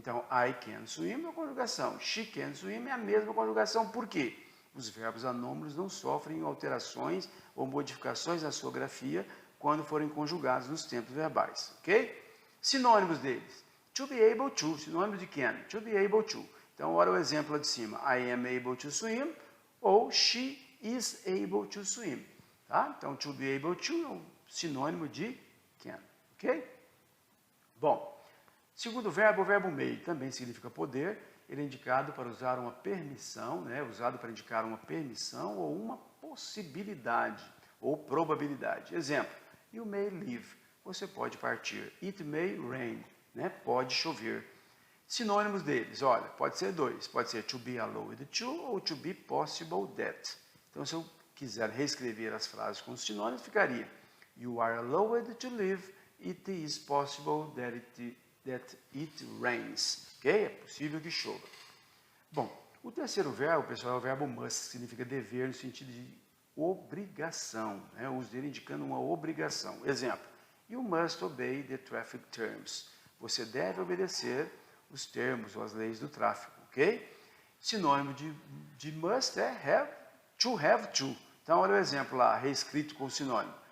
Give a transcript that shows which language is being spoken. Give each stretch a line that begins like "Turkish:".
Portuguese: Então,
English: I can swim
Portuguese: é a conjugação,
English: she can swim
Portuguese: é a mesma conjugação. Por quê? Os verbos anômalos não sofrem alterações ou modificações na sua grafia quando forem conjugados nos tempos verbais, ok? Sinônimos deles.
English: To be able to,
Portuguese: sinônimo de can,
English: to be able to.
Portuguese: Então, olha o exemplo lá de cima.
English: I am able to swim ou she is able to swim.
Portuguese: Tá? Então, to be able to é um sinônimo de can, ok? Bom, segundo verbo, o verbo may também significa poder. Ele é indicado para usar uma permissão, né? Usado para indicar uma permissão ou uma possibilidade ou probabilidade. Exemplo,
English: you may leave,
Portuguese: você pode partir.
English: It may rain,
Portuguese: né? Pode chover. Sinônimos deles, olha, pode ser dois. Pode ser
English: to be allowed to
Portuguese: ou
English: to be possible that.
Portuguese: Então, se eu quiser reescrever as frases com os sinônimos, ficaria
English: you are allowed to leave, it is possible that it rains.
Portuguese: Ok? É possível que chova. Bom, o terceiro verbo, pessoal, é o verbo must, que significa dever no sentido de obrigação. Né? O uso dele indicando uma obrigação. Exemplo,
English: you must obey the traffic terms.
Portuguese: Você deve obedecer os termos ou as leis do tráfego, ok? Sinônimo de must é have to. Então, olha o exemplo lá, reescrito com o sinônimo.